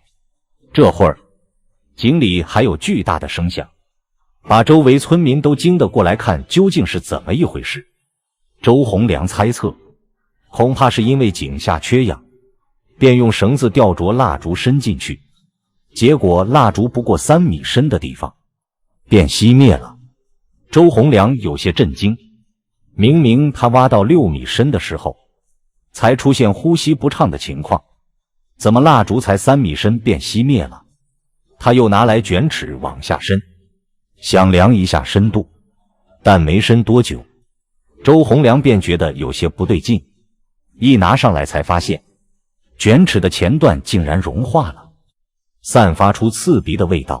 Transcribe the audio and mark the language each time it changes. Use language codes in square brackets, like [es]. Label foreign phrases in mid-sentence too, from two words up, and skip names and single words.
[zh] 這會兒井裡還有巨大的聲響，把周圍村民都驚得過來看究竟是怎麼一回事。周洪良猜測，恐怕是因為井下缺氧，便用繩子吊着蠟燭伸進去，結果蠟燭不過3 米深的地方便熄滅了。周洪良有些震驚， 明明他挖到6米深的时候，才出現呼吸不暢的情況，怎麼蠟燭才3米深便熄滅了？他又拿來捲尺往下伸，想量一下深度，但沒伸多久，周洪良便覺得有些不對勁，一拿上來才發現，捲尺的前段竟然融化了，散發出刺鼻的味道。